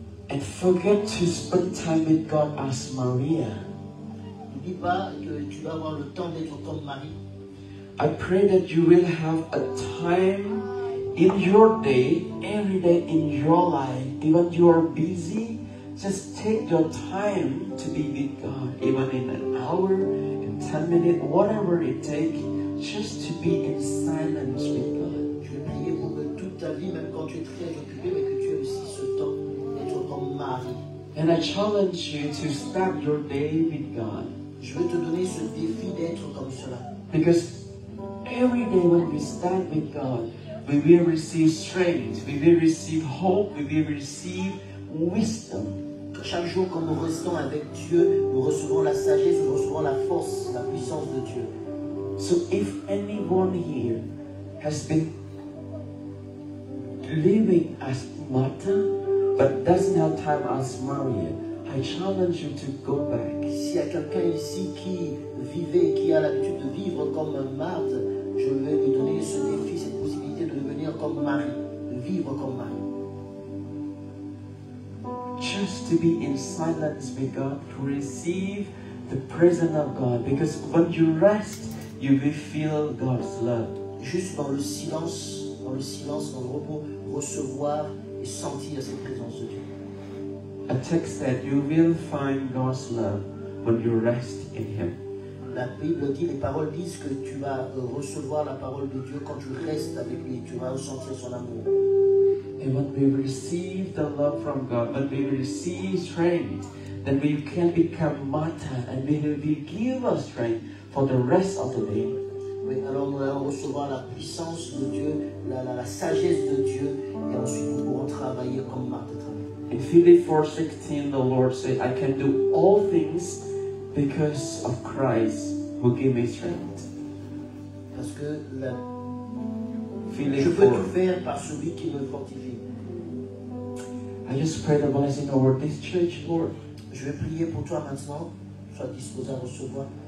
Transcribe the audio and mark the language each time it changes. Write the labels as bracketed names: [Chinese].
[English] and forget to spend time with God as Maria, [French] n'oublie pas que tu vas avoir le temps d'être comme Marie. [English] I pray that you will have a time in your day, every day in your life, even you are busy, just take your time to be with God, even in an hour, in 10 minutes, whatever it takes, just to be in silence with God. [French] Je vais prier pour que toute ta vie, même quand tu es très occupé, mais que tu aies aussi ce temps d'être comme Marie. [English] And I challenge you to start your day with God. [French] Je veux te donner ce défi d'être comme cela. [English] Because every day when we start with God, we will receive strength, we will receive hope, we will receive wisdom. [French] Chaque jour, quand nous restons avec Dieu, nous recevons la sagesse, nous recevons la force, la puissance de Dieu. [English] So if anyone here has been living as Martha, but doesn't have time as Maria, I challenge you to go back. [French] S'il y a quelqu'un ici qui vivait, qui a l'habitude de vivre comme Marthe, je vais lui donner ce défi, cette possibilité de devenir comme Marie, de vivre comme Marie. [English] Just to be in silence with God, to receive the presence of God. Because when you rest, you will feel God's love. [French] Juste dans le silence, dans le repos, recevoir et sentir cette présence de Dieu. [English] A text that you will find God's love when you rest in Him. [French] La Bible dit, les paroles disent que tu vas recevoir la parole de Dieu quand tu restes avec lui, tu vas ressentir son amour. [English] And when we receive the love from God, when we receive strength, then we can become Martha, and we will give us strength for the rest of the day. [French] Oui, alors nous allons recevoir la puissance de Dieu, la sagesse de Dieu, et ensuite nous pourrons travailler comme Marthe travaille. [English] In Philippians 4:16, the Lord said, I can do all things because of Christ who gave me strength. [French] Parce que je [English] Philippians [French] peux [English] 4. [French] tout faire par celui qui me fortifie. [English] I just pray the blessing over this church, Lord. [French] Je vais prier pour toi maintenant, sois disposé à recevoir.